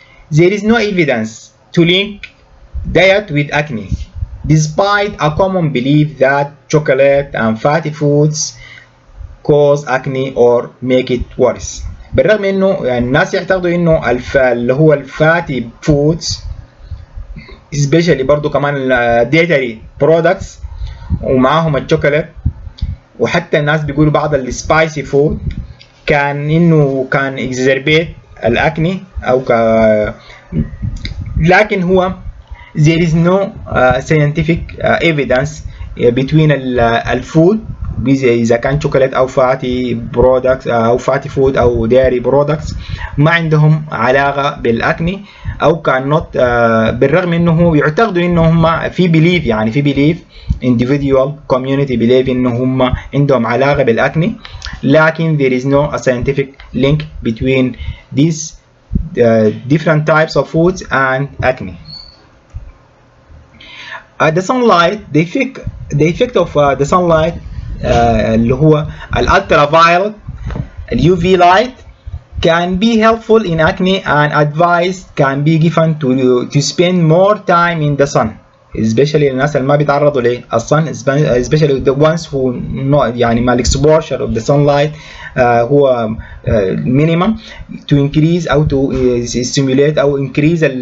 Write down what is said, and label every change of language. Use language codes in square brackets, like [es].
[en] There is no evidence to link diet with acne, despite a common belief that chocolate and fatty foods cause acne or make it worse. [ar] بالرغم انه الناس يعتقدوا انه اللي هو الفاتي فودز especially برضو كمان [en] dietary products [ar] ومعاهم الشوكولات، وحتى الناس بيقولوا بعض السبايسي فود كان انه كان exacerbate الاكني او لكن هو [en] there is no scientific evidence between [ar] الفود اذا كان شوكولات او فاتي برودكتس او فاتي فود او ديري برودكتس ما عندهم علاقه بالاكني او كان نوت بالرغم انه يعتقدوا انهم في بيليف يعني في بيليف [en] individual community believe [ar] انه هم عندهم علاقه بالاكني لكن [en] there is no a scientific link between these different types of foods and acne. The sunlight the effect of the sunlight اللي هو ultraviolet UV light can be helpful in acne and advice can be given to spend more time in the sun especially [ar] الناس اللي ما بيتعرضوا للصن [en] especially the ones who not يعني ما exposure of the sunlight هو minimum to increase أو to stimulate أو increase